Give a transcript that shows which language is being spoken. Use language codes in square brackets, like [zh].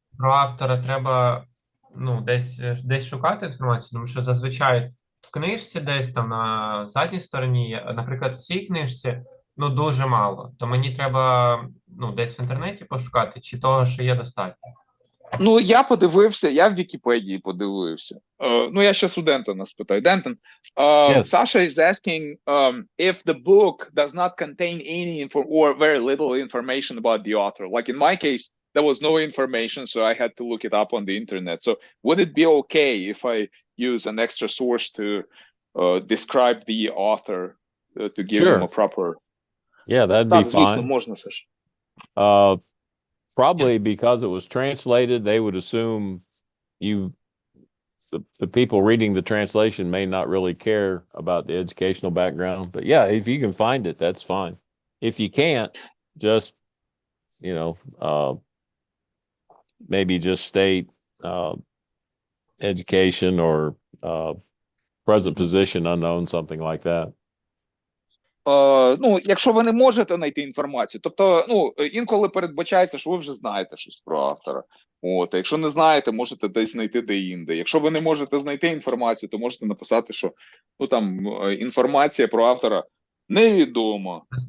[uk] Про автора треба десь шукати інформацію, тому що зазвичай в книжці десь там на задній стороні, наприклад, в цій книжці, дуже мало. То мені треба десь в інтернеті пошукати, чи того, що є достатньо. Ну, я подивився, я в Вікіпедії подивився. Я ще у Дентона спитаю. Дентон, [en] Yes. Sasha is asking if the book does not contain any or very little information about the author. Like in my case, there was no information, so I had to look it up on the internet. So would it be okay if I use an extra source to describe the author, to give him a proper... Yeah, that'd be [uk] звісно, [en] fine. [uk] можна, Саш. [en] Probably because it was translated, they would assume the people reading the translation may not really care about the educational background. But yeah, if you can find it, that's fine. If you can't, just, maybe just state education or present position unknown, something like that. [uk] Якщо ви не можете знайти інформацію, тобто, інколи передбачається, що ви вже знаєте щось про автора. А якщо не знаєте, можете десь знайти де-інде. Якщо ви не можете знайти інформацію, то можете написати, що, інформація про автора невідома.